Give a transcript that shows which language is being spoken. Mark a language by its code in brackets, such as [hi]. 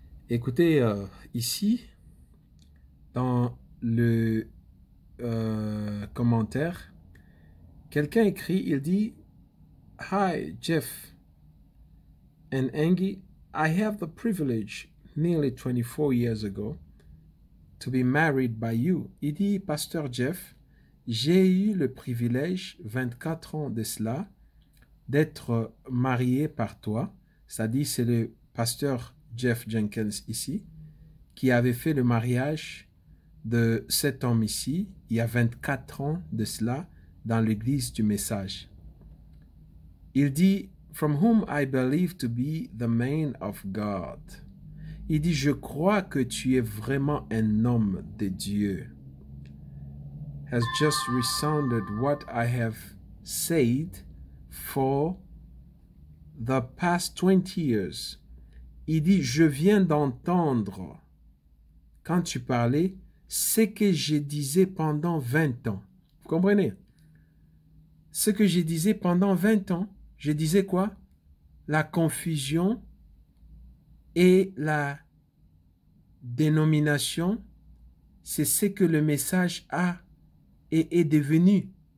[fr] Écoutez, ici, dans le commentaire, quelqu'un écrit, il dit, Hi, Jeff and Angie, I have the privilege [en] nearly 24 years ago to be married by you. [fr] Il dit, Pasteur Jeff, j'ai eu le privilège, 24 ans de cela, d'être marié par toi. C'est-à-dire, c'est le pasteur Jeff Jenkins ici, qui avait fait le mariage de cet homme ici, il y a 24 ans de cela, dans l'église du Message. [en] Il dit, from whom I believe to be the man of God. [fr] Il dit, je crois que tu es vraiment un homme de Dieu. [en] Has just resounded what I have said for the past 20 years. [fr] Il dit, je viens d'entendre, quand tu parlais, ce que je disais pendant 20 ans. Vous comprenez? Ce que je disais pendant 20 ans, je disais quoi? La confusion et la dénomination, c'est ce que le message a et est devenu.